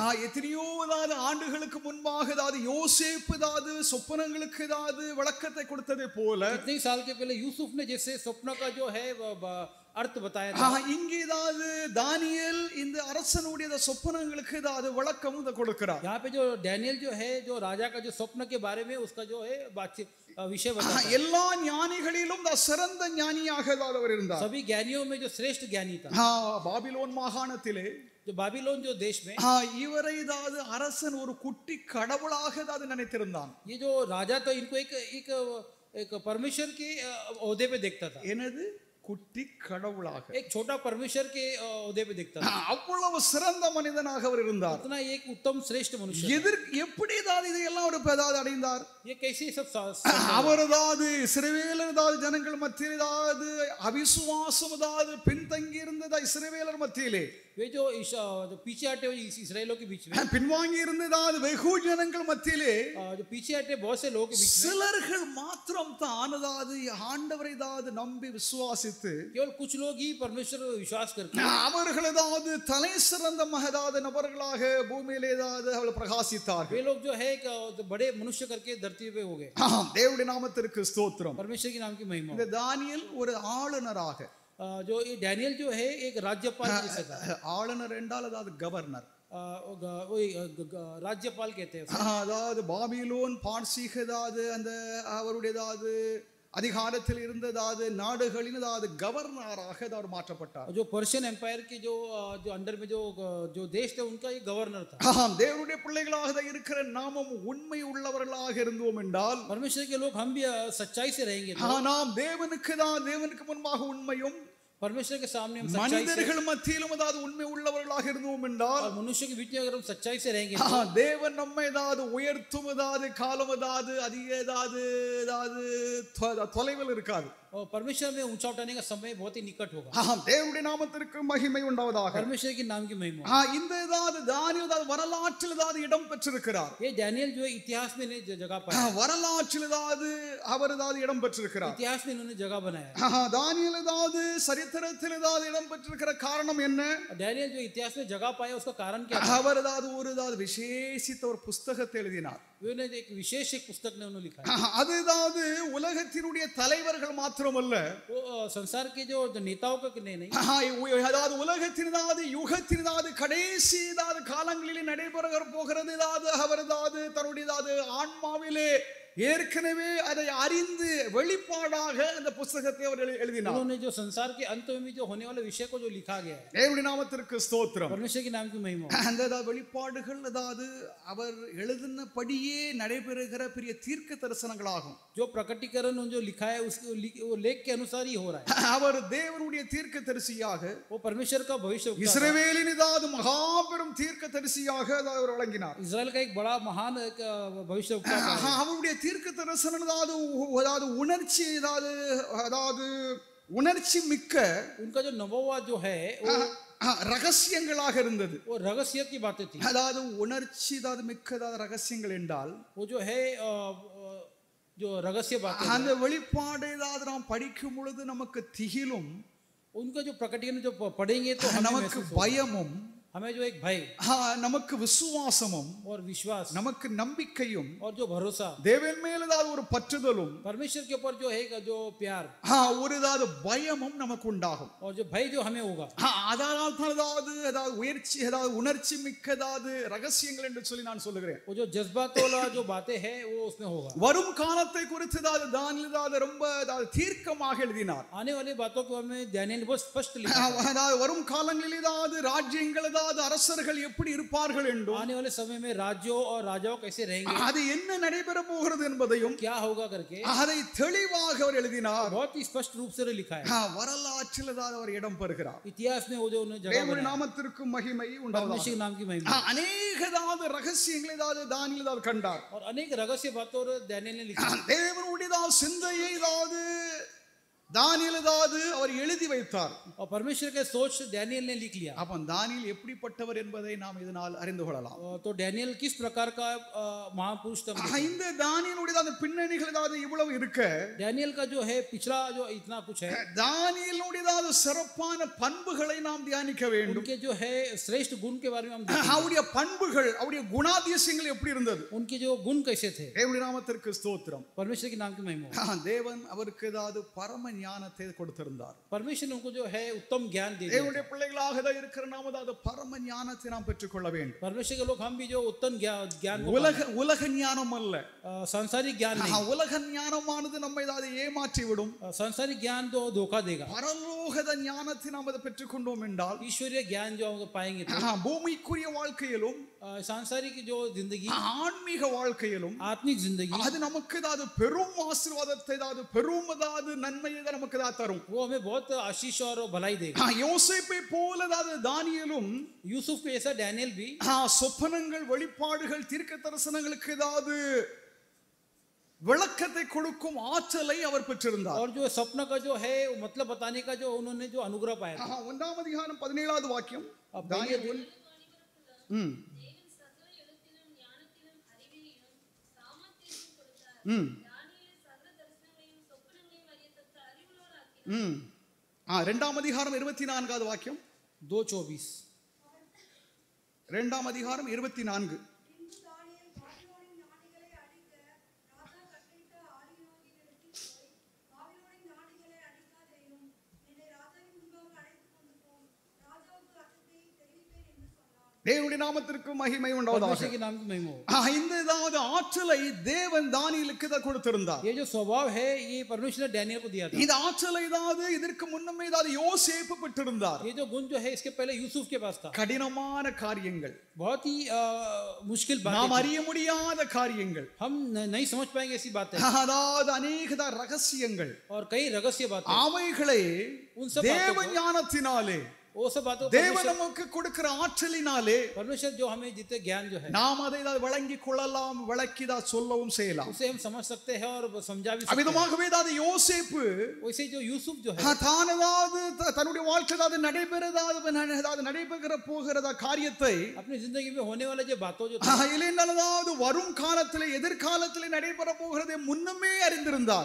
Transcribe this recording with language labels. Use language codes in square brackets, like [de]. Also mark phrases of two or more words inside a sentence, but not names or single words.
[ta] எத்தனையோ அதாவது ஆண்டுகளுக்கு முன்பாக அதாவது யோசேப்பு அதாவது சொப்பனங்களுக்கு அதாவது விளக்கத்தை கொடுத்ததை போல [hi] कितने साल के पहले यूसुफ ने जैसे स्वप्न का जो है अर्थ बताया था [ta] இங்கே அதாவது தானியேல் இந்த அரசனுடைய சொப்பனங்களுக்கு அதாவது விளக்கம் கொடுக்கிறார். [hi] यहाँ पे जो डैनियल जो है जो राजा का जो स्वप्न के बारे में उसका जो है बातचीत विषय बताता है। [ta] எல்லா ஞானிகளிலும் சிறந்த ஞானியாக அவர் இருந்தார். [hi] सभी ज्ञानियों में जो श्रेष्ठ ज्ञानी था [ta] பாபிலோன் மாகாணத்திலே [hi] जो बाबीलोन जो देश में [ta] இவரை அதாவது அரசன் ஒரு குட்டி கடவுளாக அதாவது நினைத்திருந்தான். [hi] ये जो राजा तो इनको एक परमेश्वर के ओहदे पे देखता था। [ta] என்னது குட்டி கடவுளாக [hi] एक छोटा परमेश्वर के ओहदे पे देखता था। [ta] அவ்வளவு சிறந்த மனிதனாக அவர் இருந்தார். [hi] उतना एक उत्तम श्रेष्ठ मनुष्य [ta] எப்படி தான் இதையெல்லாம் ஒரு பெதாவது அடைந்தார்? [hi] ये कैसे सब [ta] அவர் அதாவது இஸ்ரவேலர் அதாவது ஜனங்கள் மத்தியில் அதாவது அவிசுவாசம் அதாவது பின்தங்கி இருந்ததா இஸ்ரவேலர் மத்தியிலே [hi] वे जो पीछे हटे इसराइलों के बीच में [ta] பின்வாங்கி இருந்ததாவது வெகு ஜனங்கள் மத்தியிலே [hi] जो पीछे हटे बहुत से लोगों के बीच में [ta] சிலர்கள் மாத்திரம் தான் அதாவது ஆண்டவரை அதாவது நம்பி விசுவாசித்து [hi] केवल कुछ लोग ही परमेश्वर विश्वास करके [ta] அவர்கள் அதாவது தலை சிறந்த மகதாத நபர்களாக பூமியிலே அதாவது அவர்கள் பிரகாசித்தார்கள். [hi] वे लोग जो है बड़े मनुष्य करके धरती पे हो गए। [ta] தேவனுடைய நாமத்திற்கு ஸ்தோத்திரம். [hi] परमेश्वर के नाम की महिमा। [ta] இந்த தானியேல் ஒரு ஆளுநராக [hi] जो ये डैनियल जो है एक राज्यपाल जैसा था। [ta] ஆளுநர் என்றால் அதாவது கவர்னர் [hi] राज्यपाल कहते हैं। [ta] அதாவது பாபிலோன் பாரசீக அதாவது அந்த அவருடைய அதாவது அதிகாரத்தில் இருந்ததாவது நாடுகளின் அதாவது கவர்னராக அவர் மாற்றப்பட்டார். [hi] जो पर्शियन एम्पायर के जो अंडर में जो देश थे उनका ये गवर्नर था। [ta] தேவனுடைய பிள்ளைகளாக இருக்கிற நாமும் உண்மை உள்ளவர்களாக இருந்தோம் என்றால் [hi] परमेश्वर के लोग हम भी सच्चाई से रहेंगे [ta] நாம் தேவனுக்கு முன்பாக உண்மையும் [hi] परमेश्वर के सामने हम [ta] மனிதர்கள் மத்தியிலும் அதாவது உண்மை உள்ளவர்களாக இருந்தோம் என்றால் [hi] मनुष्य के बीच में अगर हम सच्चाई से रहेंगे [ta] தேவன் நம்மை அதாவது உயர்த்தும் அதாவது காலம் அதாவது அதிக அதாவது தொலைவில் இருக்காது. [hi] और परमेश्वर में ऊंचा उठाने का समय बहुत ही निकट होगा। [ta] தேவனுடைய நாமத்திற்கு மகிமை உண்டாவதாக. [hi] परमेश्वर के नाम की महिमा। [ta] இந்த அதாவது தானியேல் அதாவது வரலாற்றில் அதாவது இடம் பெற்றிருக்கிறார். [hi] ये डैनियल जो है इतिहास में ने जगह पाया। [ta] வரலாற்றில் அதாவது அவர் அதாவது இடம் பெற்றிருக்கிறார். [hi] इतिहास में इन्होंने जगह बनाया। [ta] தானியேல் அதாவது சரித்திரத்தில் அதாவது இடம் பெற்றிருக்கிற காரணம் என்ன? [hi] डैनियल जो इतिहास में जगह पाया उसका कारण क्या है? [ta] அவர் அதாவது ஒரு அதாவது விசேஷித்த ஒரு புத்தகத்தை எழுதினார். [hi] उन्होंने एक विशेष एक पुस्तक ने उन्होंने लिखा है। [ta] அது அதாவது உலகத்தினுடைய தலைவர்கள் மாத்திரமல்ல [hi] वो संसार के जो नेताओं का नहीं [ta] அதாவது உலகத்தின் அதாவது யுகத்தின் அதாவது கடைசி அதாவது காலங்களில் நடைபெற போகிறது அதாவது அவர் அதாவது தன்னுடைய அதாவது ஆன்மாவிலே ஏற்கனவே அதை அறிந்து வெளிப்பாடாக அந்த புத்தகத்தை அவர் எழுதினார். [hi] उन्होंने जो संसार के अंत में जो होने वाले विषय को जो लिखा गया है [ta] தேவனுடைய நாமத்திற்கு ஸ்தோத்திரம். [hi] परमेश्वर के नाम की महिमा। [ta] அந்த வெளிப்பாடுகள் அதாவது அவர் எழுதினபடியே நடைபெறுகிற பெரிய தீர்க்க தரிசனங்களாகும். [hi] जो प्रकटीकरण जो लिखा है उसके वो लेख के अनुसार ही हो रहा है। [ta] அவர் தேவனுடைய தீர்க்க தரிசியாக [hi] वो परमेश्वर का भविष्य [ta] இஸ்ரவேலின் அதாவது மகாபெரும் தீர்க்க தரிசியாக அவர் வழங்கினார். [hi] इस्राएल का एक बड़ा महान भविष्य [ta] அவருடைய தீர்க்க தரிசனம் அதாவது உணர்ச்சி மிக்க [hi] उनका जो नबुव्वत जो है वो [ta] ரகசியங்களாக இருந்தது. [hi] वो रहस्य की बातें थी. [ta] அதாவது உணர்ச்சி அதாவது மிக்கதாத ரகசியங்கள் என்றால் [hi] वो जो है जो रहस्य बातें [ta] அந்த வெளிப்பாடு ஏதாவது நாம் படிக்கும் பொழுது நமக்கு திகிலும் [hi] उनका जो प्रकटीकरण जो पढ़ेंगे तो हमें [ta] நமக்கு [hi] महसूस होगा. [ta] பயமும் [hi] हमें जो एक भय [ta] நமக்கு விசுவாசமும் [hi] और विश्वास [ta] நமக்கு நம்பிக்கையும் [hi] और जो भरोसा [ta] தேவன் மேல் ஏதாவது ஒரு பற்றுதலும் [hi] परमेश्वर के ऊपर जो है जो प्यार [ta] ஒரு ஏதாவது பயமும் நமக்கு உண்டாகும். [hi] और जो भय जो हमें होगा. [ta] அதனால் தான் ஏதாவது உயர்ச்சி ஏதாவது உணர்ச்சி மிக்கதாவது ரகசியங்கள் என்று சொல்லி நான் சொல்லுகிறேன். [hi] वो जो जज्बात वाला जो बातें है वो उसमें होगा. [ta] வரும் காலத்தை குறித்து தானியேல் ரொம்ப தீர்க்கமாக எழுதினார். [hi] आने वाली बातों को हमें दानियेल बहुत स्पष्ट लिखा है. [ta] அதாவது வரும் காலங்களில் ஏதாவது ராஜ்யங்கள் அரசர்கள் எப்படி இருப்பார்கள் என்றும் [hi] आने वाले समय में राज्यों और राजाओं कैसे रहेंगे, [ta] அது என்ன நடைபெற போகிறது என்பதையும் [hi] क्या होगा करके [ta] அதை தெளிவாக அவர் எழுதினார். [hi] बहुत ही स्पष्ट रूप से लिखा है. [ta] வரலாற்றில் அவர் இடம் பெறுகிறார். [hi] इतिहास में वो जो उन्होंने जगह [ta] தேவனுடைய [hi] बनाई, [ta] நாமத்திற்கு மகிமை உண்டாவதாக. [hi] परमेश्वर के नाम की महिमा. [ta] அநேக ரகசியங்களை தானியேல் கண்டார். [hi] और अनेक रहस्य बातों दानियेल ने लिखा. [ta] தேவனுடைய சிந்தையை தானியேல் அவர் எழுதி வைத்தார். [hi] और परमेश्वर के सोच दानियेल ने लिख लिया. [ta] அப்ப தானியேல் எப்படிப்பட்டவர் என்பதை நாம் இதனால் அறிந்து கொள்ளலாம். [hi] तो दानियेल किस प्रकार का महापुरुष था. [ta] இந்த தானியேலுடைய பின்னணிகள் இவ்வளவு இருக்க [hi] दानियेल का जो है पिछला जो इतना कुछ है, [ta] தானியேலுடைய சிறப்பான பண்புகளை நாம் தியானிக்க வேண்டும். [hi] उनके जो है श्रेष्ठ गुण के बारे में हम [ta] அவருடைய பண்புகள் அவருடைய குணாதிசயங்கள் எப்படி இருந்தது, [hi] उनके जो गुण कैसे थे. [ta] தேவனுடைய நாமத்திற்கு ஸ்தோத்திரம். [hi] परमेश्वर के नाम की महिमा. [ta] தேவன் அவருக்கு பரம ஞானத்தை கொடுத்திருந்தார். [hi] परमेश्वर ने उनको जो है उत्तम ज्ञान दे दिया. [ta] தேவனுடைய பிள்ளைகளாக இருக்கிற நாம பரம ஞானத்தை நாம் பெற்றுக்கொள்ள வேண்டும். [hi] परमेश्वर के लोग हम भी जो उत्तम ज्ञान [ta] உலக ஞானம் அல்ல, [hi] सांसारिक ज्ञान नहीं. [ta] உலக ஞானமானது நம்மை ஏமாற்றி விடும். [hi] सांसारिक ज्ञान तो धोखा देगा. [ta] பரலோக ஞானத்தை நாம் பெற்றுக்கொண்டோம் என்றால் [hi] ईश्वरीय ज्ञान जो हम पाएंगे तो [ta] பூமிக்குரிய வாழ்க்கையிலும் [hi] सांसारिक जो जिंदगी [ta] ஆன்மீக வாழ்க்கையிலும் [hi] आत्मिक जिंदगी [ta] அது நமக்கு பெரும் ஆசீர்வாதத்தை பெரும் நன்மையை நமக்கு தரும். [hi] वो हमें बहुत आशीष और भलाई देगा. [ta] யோசேப்பை போல தானியேலும் [hi] यूसुफ के जैसा दानियेल भी [ta] சொப்பனங்கள் வெளிப்பாடுகள் தீர்க்க தரிசனங்களுக்கு விளக்கத்தை கொடுக்கும் ஆற்றலை அவர் பெற்றிருந்தார். [hi] और जो सपना का जो है मतलब बताने का जो उन्होंने जो अनुग्रह पाया था. [ta] 1ஆம் அதிகாரம் 17வது வாக்கியம். தானியேல் இரண்டாம் அதிகாரம் 24வது வாக்கியம். 2:24. 2ஆம் அதிகாரம் 24. தேவனுடைய நாமத்திற்கு மகிமை உண்டாவதாக. இந்த ஆற்றலை தேவன் தானியேலுக்கு கொடுத்திருந்தார். [hi] ये जो स्वभाव है ये परमेश्वर ने दानियेल को दिया था. [ta] இந்த ஆற்றலை இதற்கு முன்னமே யோசேப்பு பெற்றிருந்தார். [hi] ये जो गुण जो है इसके पहले यूसुफ के पास था. [ta] கடினமான காரியங்கள், [hi] बहुत ही मुश्किल बातें, [ta] நாம் அறிய முடியாத காரியங்கள், [hi] हम नहीं समझ पाएंगे ऐसी बातें, [ta] अनेक ரகசியங்கள் [hi] और कई रहस्य बातें, [ta] அவைகளை தேவ ஞானத்தினாலே [hi] वो सब बातों [ta] தேவன் நமக்கு கொடுக்கிற ஆற்றலினாலே [hi] परमेश्वर जो हमें जितने ज्ञान जो है [ta] நாம் அதை வழங்கிக் கொள்ளலாம், விளக்கிதா சொல்லவும் செய்யலாம். [hi] उसे हम समझ सकते हैं और समझा भी सकते हैं. [ta] அவிதமாகவே யோசேப்பு [hi] वैसे जो यूसुफ जो है [ta] தான் தன்னுடைய வாழ்க்கையில் நடைபெற போகிறதா காரியத்தை [hi] अपनी जिंदगी में होने वाले जो बातों जो [ta] வரும் காலத்திலே எதிர்காலத்திலே நடைபெற போகிறதை முன்னமே அறிந்திருந்தார்.